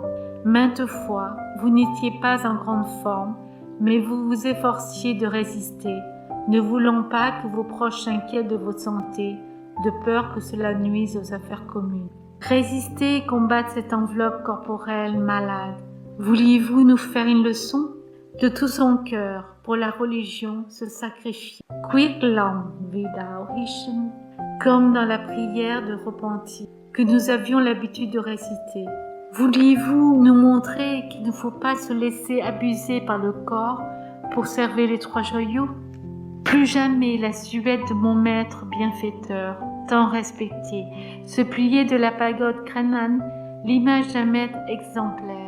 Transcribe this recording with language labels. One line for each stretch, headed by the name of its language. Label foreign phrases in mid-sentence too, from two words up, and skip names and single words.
French: Maintes fois, vous n'étiez pas en grande forme, mais vous vous efforciez de résister, ne voulant pas que vos proches s'inquiètent de votre santé, de peur que cela nuise aux affaires communes. Résister et combattre cette enveloppe corporelle malade. Vouliez-vous nous faire une leçon? De tout son cœur, pour la religion, se sacrifier.
Vietnamese: Quyết lòng vì đạo hy sinh,
French: comme dans la prière de repentir, que nous avions l'habitude de réciter. Vouliez-vous nous montrer qu'il ne faut pas se laisser abuser par le corps pour servir les 3 joyaux? Plus jamais la silhouette de mon maître bienfaiteur, tant respecté, se pliait de la pagode Krenan, l'image d'un maître exemplaire.